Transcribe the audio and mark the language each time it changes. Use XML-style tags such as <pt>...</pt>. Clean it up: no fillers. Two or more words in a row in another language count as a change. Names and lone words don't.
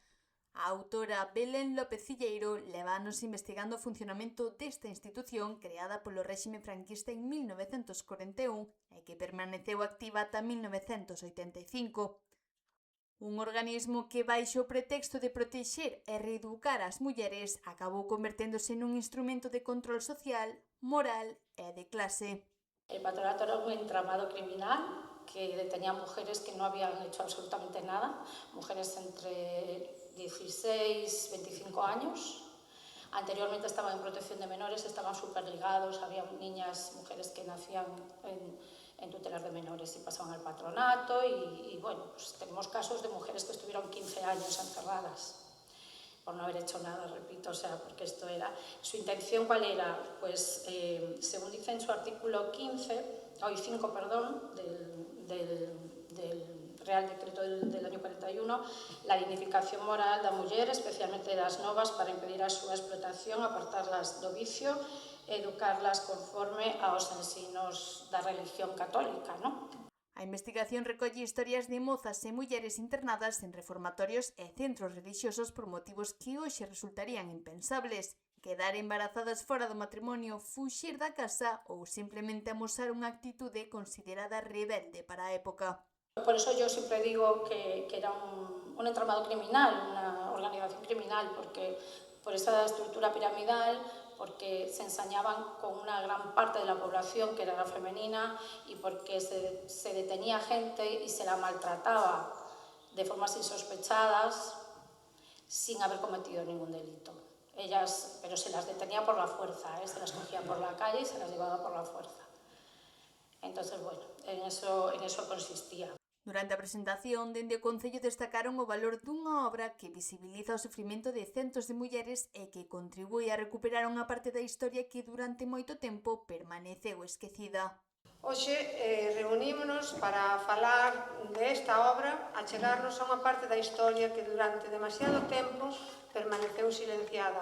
<gl>A autora Belén López Cilleiro leva anos investigando o funcionamento desta institución creada polo réxime franquista en 1941 e que permaneceu activa ata 1985. Un organismo que, baixo o pretexto de protexer e reeducar as mulleres, acabou converténdose nun instrumento de control social, moral e de clase.</gl> <es>El patronato era un entramado criminal que detenía mujeres que no habían hecho absolutamente nada, mujeres entre 16 y 25 años. Anteriormente estaban en protección de menores, estaban superligados, había niñas, mujeres que nacían en tutelas de menores y pasaban al patronato y bueno, pues tenemos casos de mujeres que estuvieron 15 años encerradas por no haber hecho nada, repito, o sea, porque esto era... ¿Su intención cuál era? Pues, según dice en su artículo 5, perdón, del Real Decreto del año 41, la dignificación moral</es> <gl>da muller, especialmente das novas, para impedir a súa explotación, apartarlas do vicio, educarlas conforme aos ensinos da religión católica, non? A investigación recolle historias de mozas e mulleres internadas en reformatorios e centros religiosos por motivos que hoxe resultarían impensables: quedar embarazadas fora do matrimonio, fuxir da casa ou simplemente amosar unha actitude considerada rebelde para a época.</gl> <es>Por eso yo siempre digo que era un entramado criminal, una organización criminal, porque por esa estructura piramidal, porque se ensañaban con una gran parte de la población que era la femenina y porque se detenía gente y se la maltrataba de formas insospechadas sin haber cometido ningún delito. Ellas, pero se las detenía por la fuerza, se las cogía por la calle y se las llevaba por la fuerza. Entonces, bueno, en eso consistía.</es> <gl>Durante a presentación, dende o Concello destacaron o valor dunha obra que visibiliza o sufrimento de centos de mulleres e que contribúe a recuperar unha parte da historia que durante moito tempo permaneceu esquecida. Hoxe reunímonos para falar desta obra, a chegarnos a unha parte da historia que durante demasiado tempo permaneceu silenciada.</gl>